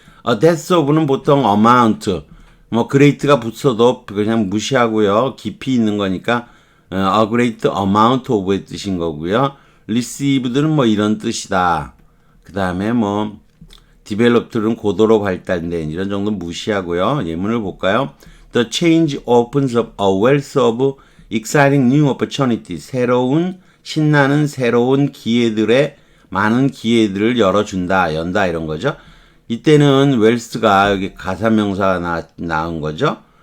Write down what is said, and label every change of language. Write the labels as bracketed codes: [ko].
[ko] a death of 는 보통 amount 뭐 great가 붙어도 그냥 무시하고요. 깊이 있는 거니까 a great amount of 의 뜻인 거고요. received는 뭐 이런 뜻이다. 그 다음에 뭐 developed는 고도로 발달된 이런 정도 무시하고요. 예문을 볼까요? [en] The change opens up a wealth of exciting new opportunities. [ko] 신나는 새로운 기회들의 많은 기회들을 열어준다, 연다 이런 거죠. 이때는 웰스가 여기 가사명사가 나온 거죠.